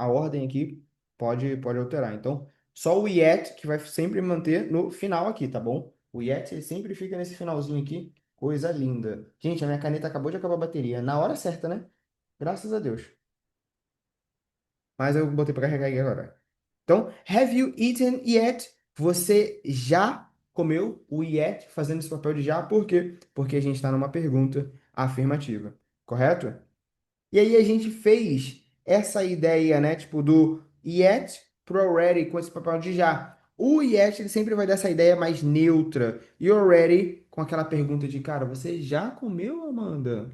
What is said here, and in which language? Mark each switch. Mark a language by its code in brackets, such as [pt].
[pt] A ordem aqui pode alterar. Então, só o yet que vai sempre manter no final aqui, tá bom? O yet ele sempre fica nesse finalzinho aqui. Coisa linda. Gente, a minha caneta acabou de acabar a bateria. Na hora certa, né? Graças a Deus. Mas eu botei para carregar aqui agora. [en] Então, have you eaten yet? [pt] Você já comeu o yet fazendo esse papel de já? Por quê? Porque a gente está numa pergunta afirmativa. Correto? E aí a gente fez essa ideia, né? Tipo, do yet pro already com esse papel de já. O yet, ele sempre vai dar essa ideia mais neutra. E already com aquela pergunta de, cara, você já comeu, Amanda?